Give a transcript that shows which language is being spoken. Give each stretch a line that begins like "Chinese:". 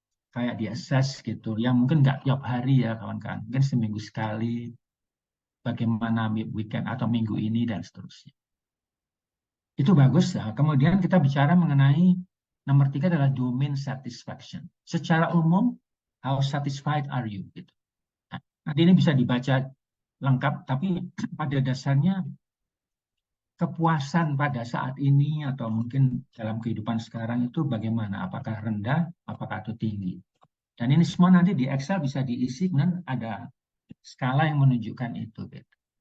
Indonesian: kayak di assess gitu, yang mungkin nggak tiap hari ya kawan-kawan, mungkin seminggu sekali, bagaimana weekend atau minggu ini dan seterusnya. Itu bagus ya. Kemudian kita bicara mengenai nomor 3 adalah domain satisfaction. Secara umum,
English: how satisfied are you?
Indonesian: Gitu. Nah, nanti ini bisa dibaca lengkap, tapi pada dasarnya kepuasan pada saat ini atau mungkin dalam kehidupan sekarang itu bagaimana? Apakah rendah, apakah itu tinggi? Dan ini semua nanti di Excel bisa diisi dengan ada skala yang menunjukkan itu. Gitu.